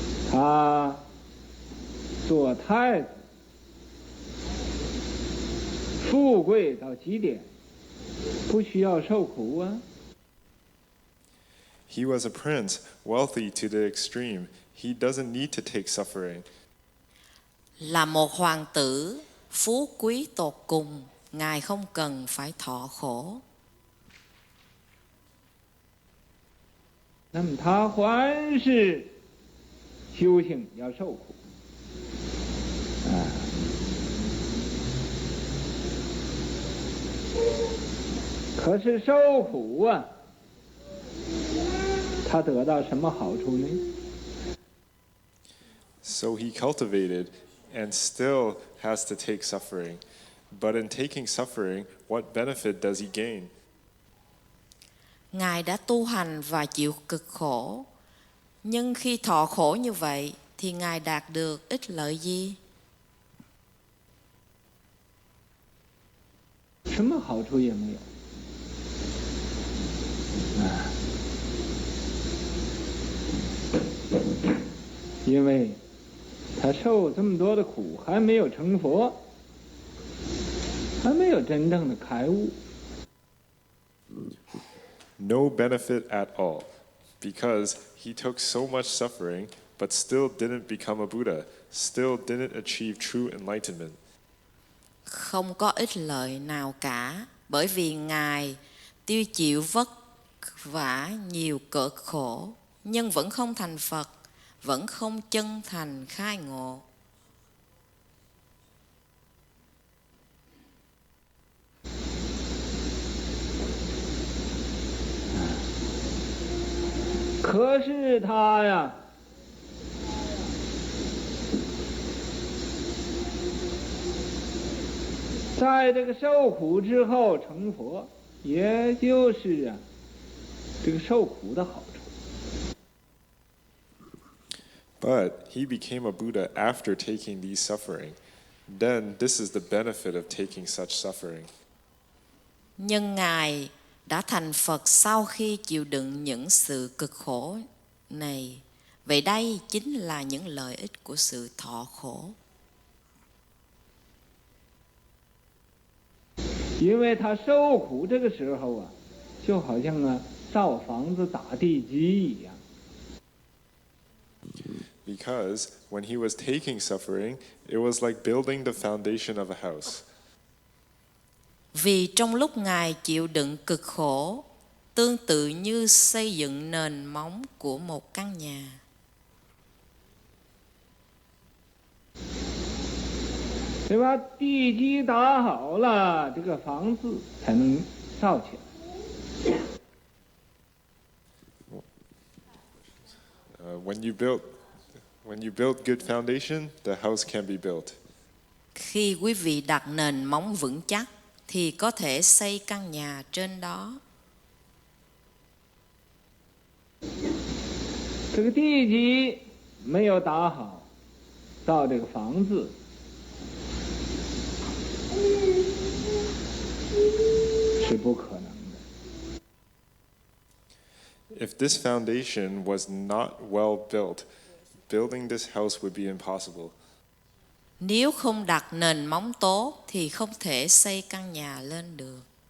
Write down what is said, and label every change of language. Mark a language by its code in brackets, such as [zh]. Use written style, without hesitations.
[zh] 他做太子，富贵到极点，不需要受苦啊。 [en] He was a prince, wealthy to the extreme. He doesn't need to take suffering. [vi] Là một hoàng tử, phú quý tột cùng, Ngài không cần phải thọ khổ. [zh] 那么他还是修行要受苦。可是受苦啊，他得到什么好处呢？ [en] So he cultivated and still has to take suffering. But in taking suffering, what benefit does he gain? [vi] Ngài đã tu hành và chịu cực khổ, nhưng khi thọ khổ như vậy thì Ngài đạt được ích lợi gì? [zh] 什么好处也没有。因为他受这么多的苦，还没有成佛，还没有真正的开悟。 [en] No benefit at all, because he took so much suffering, but still didn't become a Buddha, still didn't achieve true enlightenment. [vi] Không có ích lợi nào cả, bởi vì Ngài tiêu chịu vất vả nhiều cực khổ, nhưng vẫn không thành Phật, vẫn không chân thành khai ngộ. [zh] Có是他呀，在这个受苦之后成佛，也就是啊，这个受苦的好处。 [en] But he became a Buddha after taking these suffering. Then this is the benefit of taking such suffering. [vi] Nhưng Ngài đã thành Phật sau khi chịu đựng những sự cực khổ này. Vậy đây chính là những lợi ích của sự thọ khổ. [zh] 因为他受苦这个时候啊，就好像啊造房子打地基一样。 [en] Because when he was taking suffering, it was like building the foundation of a house. [vi] Vì trong lúc Ngài chịu đựng cực khổ, tương tự như xây dựng nền móng của một căn nhà. [zh] 对吧？地基打好了，这个房子才能造起来。 [en] When you build good foundation, the house can be built. [vi] Khi quý vị đặt nền móng vững chắc, thì có thể xây căn nhà trên đó. [zh] 这个地基没有打好，造这个房子是不可能的。 [en] If this foundation was not well built, building this house would be impossible. [vi] Nếu không đặt nền móng tốt thì không thể xây căn nhà lên được.